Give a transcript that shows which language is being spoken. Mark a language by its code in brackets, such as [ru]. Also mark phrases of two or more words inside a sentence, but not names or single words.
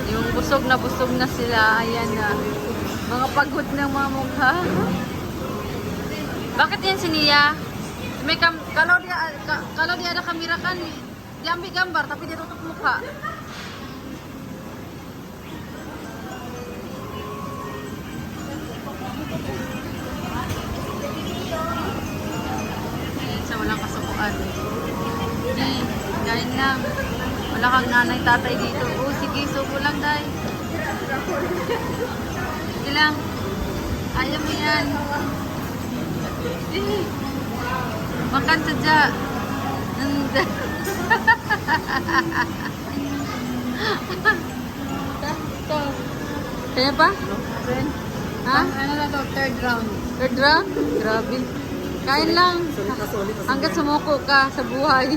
[tl] busog na sila. Ayan na. Mga pagod ng mga mukha. Bakit yan si Nia? [ms] May kalau dia ada kamera kan, dia ambil gambar tapi dia tutup muka. [tl] Ayan, sa walang kasukuan. Hindi, kain lang. Wala kang nanay, tatay dito. Oh, sige, subo lang, day. Sige lang. Ayaw mo yan. [ms] Makan saja. [tl] Kaya pa? Ha? Ano na to? [en] Third round. Third round? [tl] Grabe. Kain lang. Hanggat sumuko ka sa buhay.